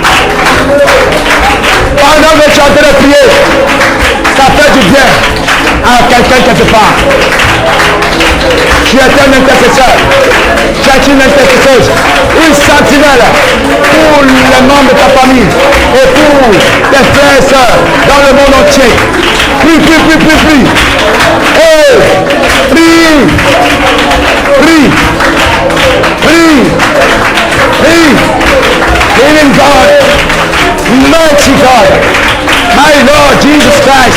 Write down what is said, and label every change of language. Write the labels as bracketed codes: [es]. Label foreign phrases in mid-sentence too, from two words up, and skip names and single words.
[fr] Pendant que tu es en train de prier, ça fait du bien à quelqu'un quelque part. Tu es un intercesseur, tu es une intercesseuse, une sentinelle pour les membres de ta famille et pour tes frères et sœurs dans le monde entier. Prie, prie, prie, prie, prie. Oh, prie, prie, prie, prie. [en] Healing God, mighty God, my Lord Jesus Christ.